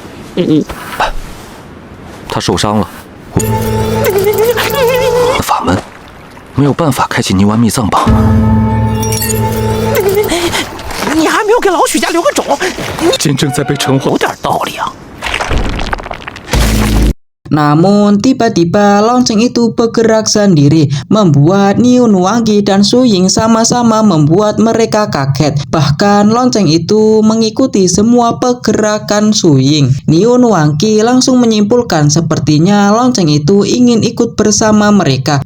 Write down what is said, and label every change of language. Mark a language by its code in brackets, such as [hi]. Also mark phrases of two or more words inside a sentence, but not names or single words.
[zh] 他受伤了，法门没有办法开启泥丸秘藏榜。你还没有给老许家留个种，剑正在被陈化，有点道理啊。 [id] Namun tiba-tiba lonceng itu bergerak sendiri, membuat Niu Nuangqi dan Su Ying sama-sama membuat mereka kaget. Bahkan lonceng itu mengikuti semua pergerakan Su Ying. Niu Nuangqi langsung menyimpulkan sepertinya lonceng itu ingin ikut bersama mereka.